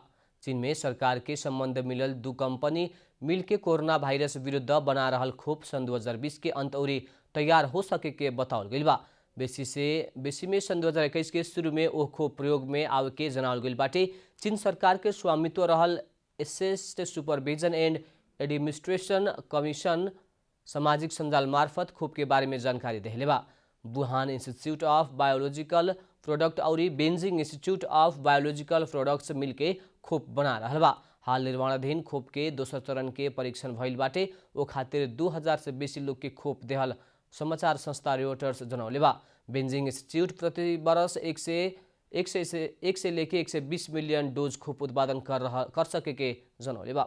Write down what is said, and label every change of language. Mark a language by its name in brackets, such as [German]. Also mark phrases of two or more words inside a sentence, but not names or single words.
[Bhojpuri] चीन में सरकार के संबंध मिलल दू कंपनी मिल के कोरोना वायरस विरुद्ध बना रहल खोप सन 2020 के अंत और तैयार हो सके के बतावल गइल बा। बेसी में सन 2021 के शुरू में ओ खोप प्रयोग में आवे के जनावल गइल बाटे। चीन सरकार के स्वामित्व रहल एसेस्ड सुपरविजन एंड एडमिनिस्ट्रेशन कमीशन सामाजिक संजाल मार्फत खोप के बारे में जानकारी देले बा। वुहान इंस्टीट्यूट ऑफ बायोलॉजिकल प्रोडक्ट और बेजिंग इंस्टीट्यूट ऑफ बायोलॉजिकल प्रोडक्ट्स मिलके खोप बना रहल बा। हाल निर्माणाधीन खोप के दोसर चरण के परीक्षण भइल बाटे। ओ खातिर 2000 से बेसी लोग के खोप देहल समाचार संस्था रोयटर्स जनौले बा। बेजिंग इंस्टीट्यूट प्रति वर्ष 1 से लेके 120 मिलियन डोज खोप उत्पादन कर सके के जनौले बा।